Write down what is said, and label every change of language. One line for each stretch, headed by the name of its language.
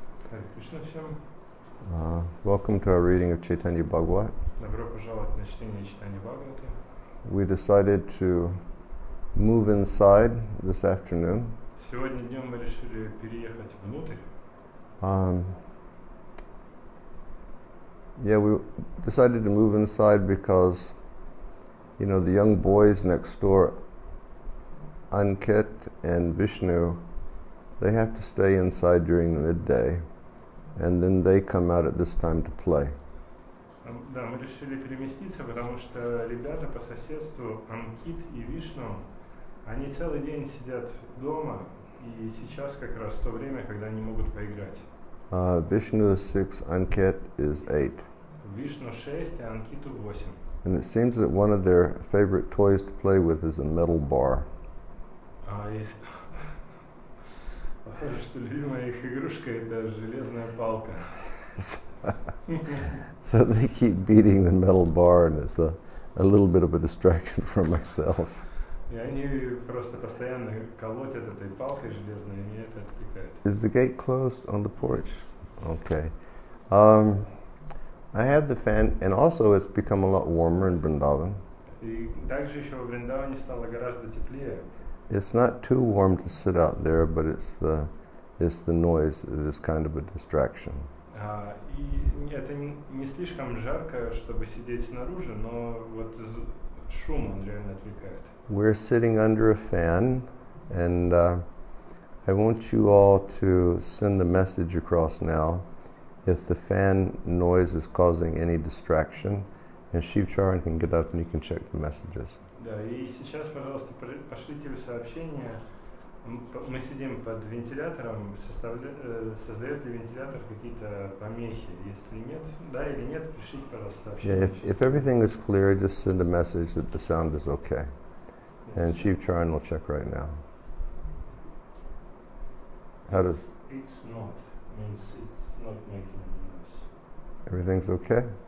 Russian: Hare Krishna всем.
English: Welcome to our reading of Чайтанья Bhagavata.
Russian: Добро пожаловать на чтение Чайтаньи Бхагаваты.
English: We decided to move inside this afternoon.
Russian: Сегодня днем мы решили переехать внутрь.
English: We decided to move inside because, the young boys next door, Ankit and Vishnu, they have to stay inside during the midday, and then they come out at this time to play.
Russian: Да, мы решили переместиться, потому что ребята по соседству, Анкит и Вишну, они целый день сидят дома, и сейчас как раз то время, когда они могут поиграть.
English: Vishnu is 6, Ankit is 8.
Russian: Вишну 6, а Анкиту 8.
English: And it seems that one of their favorite toys to play with is a metal bar.
Russian: Похоже, что любимая их игрушка это железная палка.
English: So they keep beating the metal bar, and it's a little bit of a distraction for myself.
Russian: И они просто постоянно колотят этой палкой железной, и меня это отвлекает.
English: Is the gate closed on the porch? Okay. I have the fan, and also it's become a lot warmer in Vrindavan.
Russian: И также еще во Вриндаване стало гораздо теплее.
English: It's not too warm to sit out there, but it's the noise that is kind of a distraction.
Russian: И это не слишком жарко, чтобы сидеть снаружи, но вот шум он реально отвлекает.
English: We're sitting under a fan, and I want you all to send the message across now if the fan noise is causing any distraction, and Shiv Charan can get up and you can check the messages.
Russian: Да, и сейчас, пожалуйста, пошлите в сообщение. Мы сидим под вентилятором, создает ли вентилятор какие-то помехи? Если нет, да или нет, пришлите, пожалуйста, сообщение.
English: Yeah, if everything is clear, just send a message that the sound is okay. And Shiv Charan will check right now. How does... It's not. Means it's not making any noise. Everything's okay?